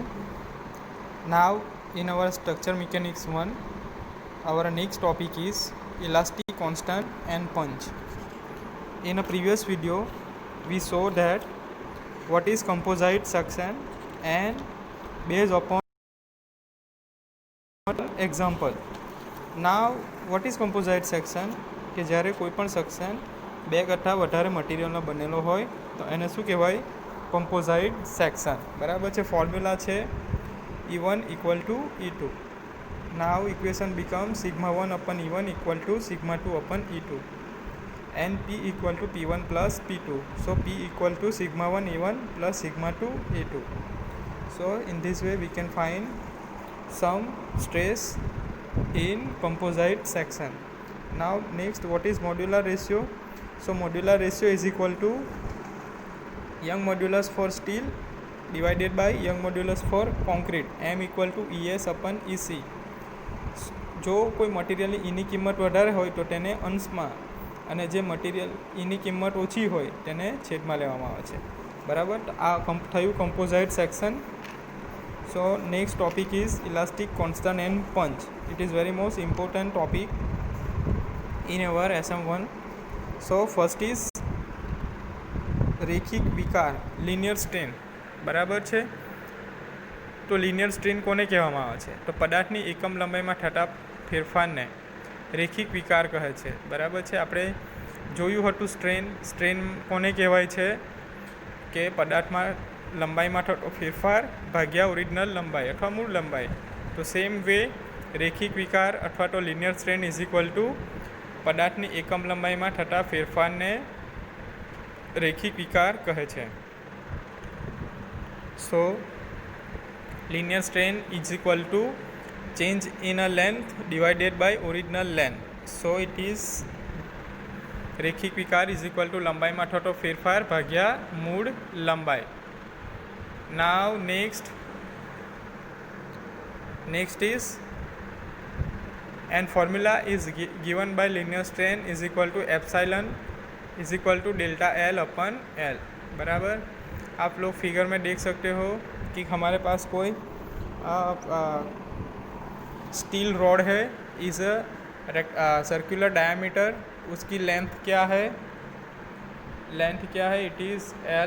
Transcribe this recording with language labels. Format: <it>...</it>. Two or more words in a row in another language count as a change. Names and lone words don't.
<en>Now in our structure mechanics 1, our next topic is elastic constant and punch. In a previous video, we saw that what is composite section and based upon example. Now what is composite section</en> <gu>કે જ્યારે કોઈ પણ સેક્શન બે કરતાં વધારે મટીરિયલનો બનેલો હોય તો એને શું કહેવાય?</gu> <en>composite section.</en> <gu>બરાબર છે. ફોર્મ્યુલા છે</gu> <en>E1 equal to E2. Now equation becomes sigma 1 upon E1 equal to sigma 2 upon E2 and P equal to P1 plus P2. So P equal to sigma 1 E1 plus sigma 2 E2. So in this way we can find some stress in composite section. Now next, what is modular ratio? So modular ratio is equal to Young modulus for steel divided by Young modulus for concrete, M equal to ES upon EC.</en> <gu>જો કોઈ મટીરિયલની ઈની કિંમત વધારે હોય તો તેને અંશમાં અને જે મટીરિયલ ઈની કિંમત ઓછી હોય તેને છેદમાં લેવામાં આવે છે. બરાબર. આ થયું</gu> <en>composite section. so next topic is elastic constant and punch. It is very most important topic in our SM1. So first is</en> <gu>રેખિક વિકાર,</gu> <en>linear strain.</en> <gu>બરાબર છે. તો</gu> <en>linear strain</en> <gu>કોને કહેવામાં આવે છે? તો પદાર્થની એકમ લંબાઈમાં થતા ફેરફારને રેખિક વિકાર કહે છે. બરાબર છે. આપણે જોયું હતું સ્ટ્રેન કોને કહેવાય છે કે પદાર્થમાં લંબાઈમાં થતો ફેરફાર ભાગ્યા ઓરિજિનલ લંબાઈ અથવા મૂળ લંબાઈ. તો</gu> <en>same way</en> <gu>રેખિક વિકાર અથવા તો</gu> <en>linear strain is equal to</en> <gu>પદાર્થની એકમ લંબાઈમાં થતા ફેરફારને રેખિક વિકાર કહે છે.</gu> <en>સો linear strain is equal to change in a length divided by original length. So it is</en> <gu>રેખિક વિકાર</gu> <en>is equal to</en> <gu>લંબાઈમાં થતો ફેરફાર ભાગ્યા મૂળ લંબાઈ.</gu> <en>Now next is and formula is given by linear strain is equal to epsilon is equal to delta L अपन L.</en> <hi>बराबर. आप लोग फिगर में देख सकते हो कि हमारे पास कोई</hi> <en>steel rod</en> <hi>है,</hi> <en>is circular diameter.</en> <hi>उसकी लेंथ क्या है?</hi> <en>it is L.</en>